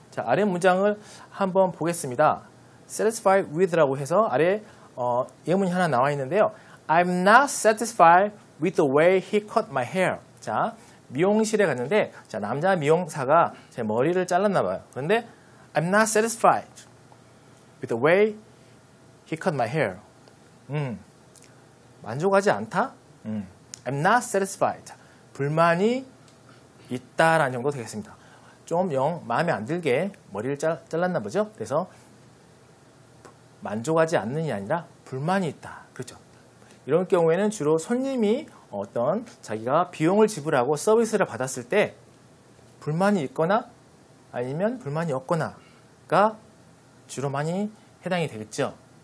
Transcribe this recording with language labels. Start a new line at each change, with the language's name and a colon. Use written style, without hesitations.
Korean: 자, 아래 문장을 한번 보겠습니다. satisfied with라고 해서 아래 예문이 하나 나와 있는데요.
English: I'm not satisfied with the way he cut my hair.
Korean: 자, 미용실에 갔는데 자, 남자 미용사가 제 머리를 잘랐나 봐요.
English: 그런데 I'm not satisfied with the way he cut my hair.
Korean: 만족하지 않다?
English: I'm not satisfied.
Korean: 불만이 있다라는 정도 되겠습니다. 좀 영 마음에 안 들게 머리를 잘랐나 보죠. 그래서 만족하지 않는이 아니라 불만이 있다. 그렇죠. 이런 경우에는 주로 손님이 어떤 자기가 비용을 지불하고 서비스를 받았을 때 불만이 있거나 아니면 불만이 없거나가 주로 많이 해당이 되겠죠.